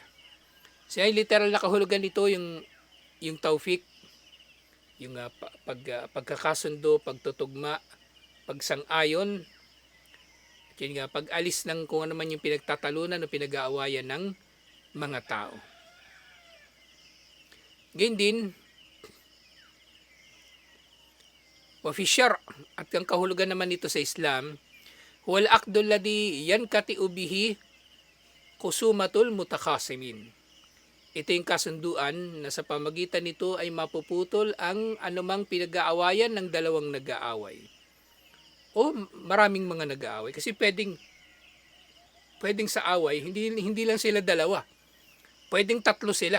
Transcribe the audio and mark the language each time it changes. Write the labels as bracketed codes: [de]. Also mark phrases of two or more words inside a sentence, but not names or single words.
[tl] So ay literal na kahulugan nito yung tawfik, yung pagkakasundo, pagtutugma, pagsang-ayon, at yun nga, pag-alis ng kung ano man yung pinagtatalunan o pinag-aawayan ng mga tao. Ganyan din, [ar] وفي الشرع', [tl] at ang kahulugan naman nito sa Islam, [ar] هو العقد الذي ينقطع به خصومة المتخاصمين. [tl] Ito yung kasunduan na sa pamagitan nito ay mapuputol ang anumang pinag-aawayan ng dalawang nag-aaway. O maraming mga nag-aaway. Kasi pwedeng sa away, hindi lang sila dalawa. Pwedeng 3 sila.